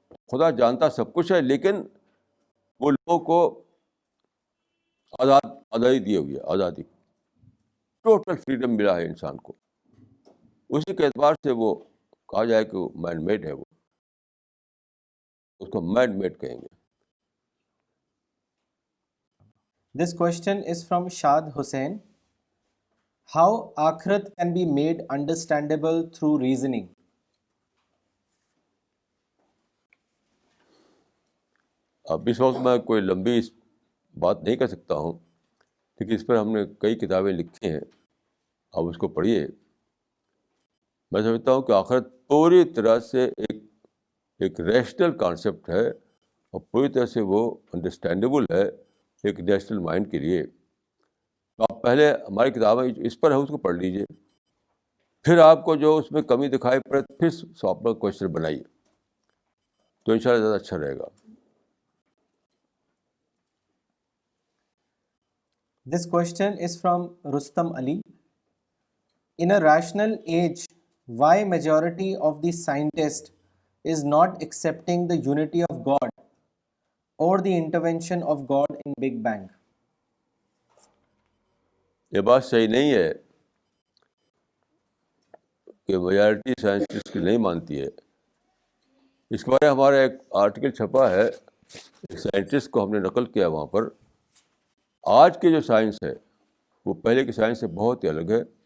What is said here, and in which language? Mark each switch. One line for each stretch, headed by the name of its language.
Urdu: خدا جانتا سب کچھ ہے لیکن وہ لوگوں کو آزادی دی ہوئی ہے. آزادی,
English: total freedom
Urdu: ملا ہے انسان کو. اسی کے اعتبار سے وہ کہا جائے کہ وہ
English: man made
Urdu: ہے. وہ اس کو مین میڈ کہیں گے.
English: This question is from Shad Hussain. How Akhirat can be made understandable through reasoning?
Urdu: اب اس وقت میں کوئی لمبی بات نہیں کر سکتا ہوں کیونکہ اس پر ہم نے کئی کتابیں لکھی ہیں. آپ اس کو پڑھیے. میں سمجھتا ہوں کہ آخرت پوری طرح سے ایک
English: rational concept
Urdu: ہے اور پوری طرح سے وہ انڈرسٹینڈیبل ہے ایک
English: national mind
Urdu: کے لیے. آپ پہلے ہماری کتابیں اس پر ہے, اس کو پڑھ لیجیے. پھر آپ کو جو اس میں کمی دکھائی پڑے پھر آپ کا کوشچن بنائیے تو انشاءاللہ زیادہ اچھا رہے گا.
English: This question is from Rustam Ali. In a rational age, why majority of the scientists is not accepting the unity of God or the intervention of God in Big Bang?
Urdu: یہ بات صحیح نہیں ہے کہ میجارٹی سائنٹسٹ کی نہیں مانتی ہے. اس کے بارے میں ہمارا ایک آرٹیکل چھپا ہے, ایک سائنٹسٹ کو ہم نے نقل کیا وہاں پر. آج کی جو سائنس ہے وہ پہلے کی سائنس سے بہت ہی الگ ہے.